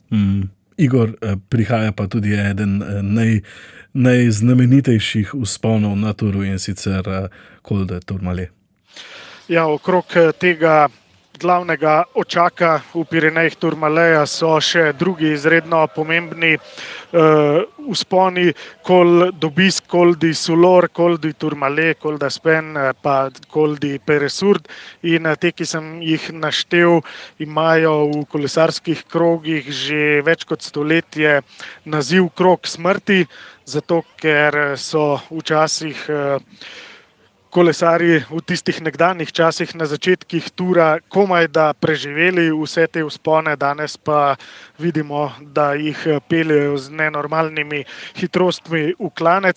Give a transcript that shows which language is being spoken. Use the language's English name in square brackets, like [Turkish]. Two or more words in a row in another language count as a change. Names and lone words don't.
[Slovenian] Igor, prihaja pa tudi eden najznamenitejših vzponov na turu in sicer Col de Tourmalet. Ja, okrog tega glavnega očaka v Pirenejih Tourmaleja so še drugi izredno pomembni vzponi, Col d'Aubisque, Col di Sulor, Col di Tourmalet, Col d'Aspen, pa Col di Peresur. In te, ki sem jih naštel, imajo v kolesarskih krogih že več kot stoletje naziv krog smrti, zato ker so včasih kolesarji v tistih nekdanjih časih na začetkih tura komaj da preživeli vse te vzpone, danes pa vidimo, da jih peljejo z nenormalnimi hitrostmi v klanec.